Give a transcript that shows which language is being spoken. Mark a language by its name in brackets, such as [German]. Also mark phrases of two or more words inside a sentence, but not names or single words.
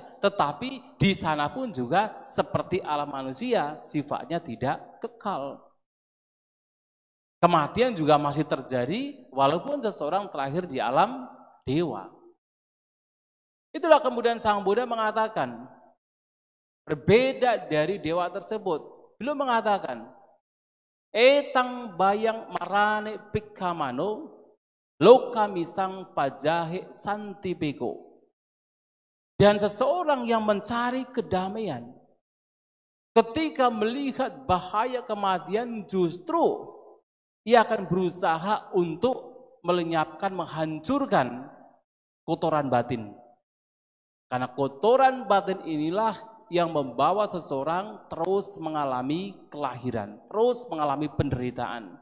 [Indonesian] Tetapi di sana pun juga seperti alam manusia, sifatnya tidak kekal. Kematian juga masih terjadi walaupun seseorang terlahir di alam dewa. Itulah kemudian Sang Buddha mengatakan, berbeda dari dewa tersebut. Beliau mengatakan, [Pali] etang bayang marane pikamano loka misang pajahe santipeko. [Indonesian] Dan seseorang yang mencari kedamaian ketika melihat bahaya kematian justru ia akan berusaha untuk melenyapkan, menghancurkan kotoran batin. Karena kotoran batin inilah yang membawa seseorang terus mengalami kelahiran, terus mengalami penderitaan.